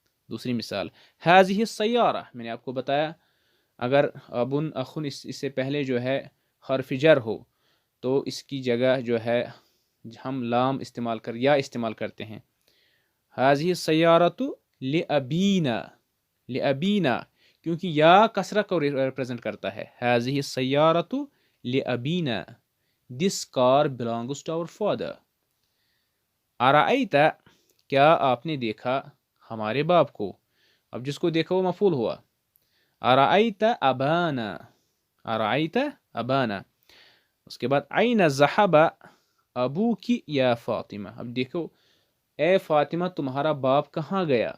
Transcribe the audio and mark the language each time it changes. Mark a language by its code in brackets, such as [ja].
[ur] دوسری مثال [ar] هذه السیارہ، [ur] میں نے آپ کو بتایا اگر ابن اخن اس سے پہلے جو ہے حرف جر ہو تو اس کی جگہ جو ہے ہم لام استعمال یا استعمال کرتے ہیں. [ar] هذه السیارۃ لابینا، [ur] لابینا کیونکہ یا کسرہ کو ریپرزینٹ کرتا ہے. [ar] هذه السیارۃ لابینا، [en] this car belongs to our father. [ar] ارائیت، [ur] کیا آپ نے دیکھا ہمارے باپ کو، اب جس کو دیکھا وہ مفعول ہوا. [ar] ارائیت ابانا، ارائیت ابانا. [ur] اس کے بعد [ar] این ذهب ابوکی یا فاطمہ، [ur] اب دیکھو اے فاطمہ تمہارا باپ کہاں گیا.